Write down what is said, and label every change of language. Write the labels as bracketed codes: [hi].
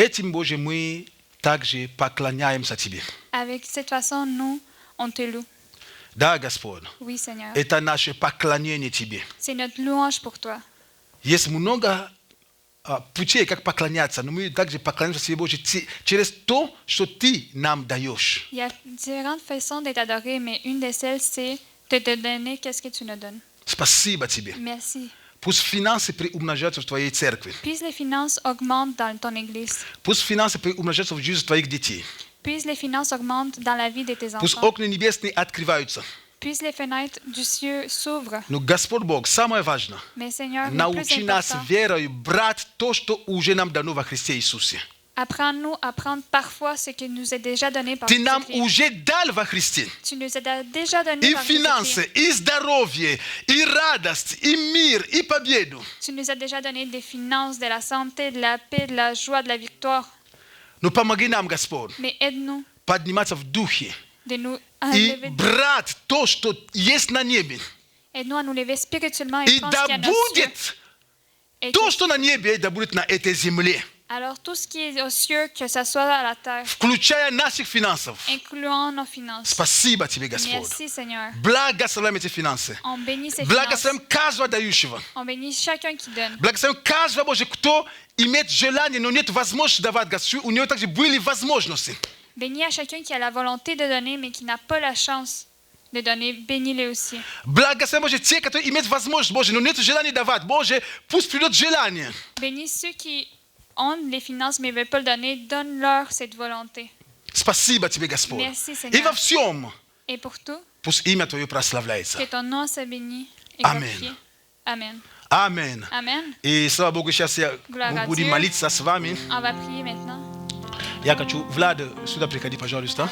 [ru] этим, Боже, мы также поклоняемся Тебе. [fr] avec cette façon, nous, on te loue. [ru] Да, Господь, [fr] Oui, Seigneur. [ru] это наше поклонение Тебе. [fr] C'est notre louange pour toi. [ru] Есть много путей, как поклоняться, но мы также поклоняемся Тебе, Боже, через то, что Ты нам даешь. [fr] Il y a différentes façons d'être adoré, mais une de celles, c'est de te donner qu'est-ce que tu nous donnes. [ru] Спасибо Тебе. [fr] Merci. [ru] Пусть финансы приумножаются в Твоей церкви. [fr] Puisse les finances augmentent dans ton Église. [ru] Пусть финансы приумножаются в жизни Твоих детей. [fr] Puisse les finances augmentent dans la vie de tes [ru] Пусть [fr] enfants. [ru] окна небесные открываются. [fr] Puisse les fenêtres du ciel s'ouvrent. [ru] Но Господь Бог, самое важное, [fr] Mais Seigneur, le plus [ru] научи нас [fr] important, [ru] верою брать то, что уже нам дано во Христе Иисусе. [fr] apprends-nous à prendre parfois ce qui nous est déjà donné par [ru] Ты нам [fr] Jésus-Christ. [ru] уже дал во Христе. [fr] Tu nous as déjà donné [ru] И [fr] par [ru] финансы, [fr] Jésus-Christ. [ru] и здоровье, и радость, и мир, и победу. [fr] Tu nous as déjà donné des finances, de la santé, de la paix, de la joie, de la victoire. [ru] Но помоги нам, Господь, [fr] Mais aide-nous [ru] подниматься в духе [fr] de nous [ru] и [fr] lever, [ru] брать то, что есть на небе. [fr] aide-nous à nous lever spirituellement et [ru] И [fr] prendre ce qu'il y a [ru] да [fr] dans nos cieux. [ru] будет [fr] Et [ru] то, [fr] que- [ru] что на небе, да будет на этой земле, [fr] alors tout ce qui est aux cieux, que ce soit à la terre, [ru] включая наших финансов. [fr] incluant nos finances. [ru] Спасибо Тебе, Господь. [fr] Merci Seigneur. [ru] Благословляем эти финансы. [fr] On bénit ces finances. [ru] Благословляем каждого дающего. [fr] On bénit chacun qui donne. [ru] Благословляем каждого, Боже, кто имеет желание, но нет возможности давать, Господь. У него также были возможности. [fr] Bénis à chacun qui a la volonté de donner, mais qui n'a pas la chance de donner. Bénis-les aussi. [ru] Благословляем, Боже, те, которые имеют возможность, Боже, но нет желания давать. Боже, пусть придет желание. [fr] Bénis ceux qui ont les finances, mais ne veulent pas le donner. Donne-leur cette volonté. [ru] Спасибо Тебе, Господь. [fr] Merci, Seigneur. [ru] И во всем [fr] Et pour tout, [ru] пусть имя Твое прославляется. [fr] que ton nom soit béni et Amen. glorifié. Amen. [ru] Аминь. [fr] Amen. [ru] И слава Богу, сейчас [fr] Gloire [ru] мы [fr] à [ru] будем [fr] Dieu. [ru] молиться с вами. [fr] On va prier maintenant. [ru] Я хочу, Влад, сюда приходи, пожалуйста.